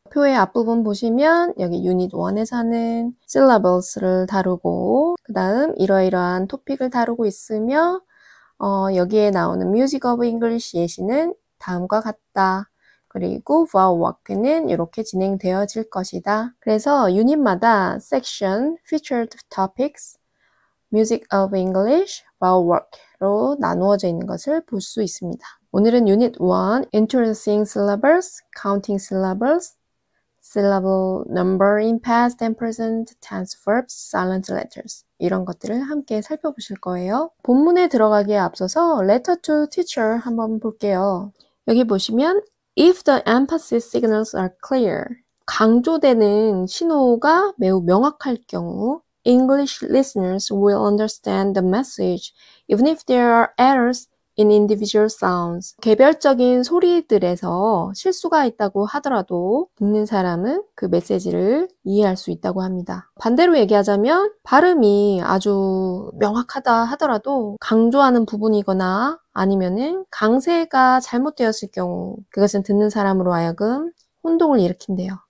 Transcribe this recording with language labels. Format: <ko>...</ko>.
<ko>표의 앞부분 보시면 여기 유닛 1에서는 syllables를 다루고 그 다음 이러이러한 토픽을 다루고 있으며 여기에 나오는 Music of English 예시는 다음과 같다. 그리고 vowel work는 이렇게 진행되어질 것이다. 그래서 유닛마다 section, featured topics, Music of English, vowel work로 나누어져 있는 것을 볼 수 있습니다. 오늘은 유닛 1,</ko> <en>introducing syllables, counting syllables, syllable number in past and present tense verbs, silent letters</en> <ko>이런 것들을 함께 살펴보실 거예요. 본문에 들어가기에 앞서서 letter to teacher 한번 볼게요. 여기 보시면</ko> <en>if the emphasis signals are clear,</en> <ko>강조되는 신호가 매우 명확할 경우</ko> <en>English listeners will understand the message even if there are errors in individual sounds.</en> <ko>개별적인 소리들에서 실수가 있다고 하더라도 듣는 사람은 그 메시지를 이해할 수 있다고 합니다. 반대로 얘기하자면 발음이 아주 명확하다 하더라도 강조하는 부분이거나 아니면은 강세가 잘못되었을 경우 그것은 듣는 사람으로 하여금 혼동을 일으킨대요.</ko>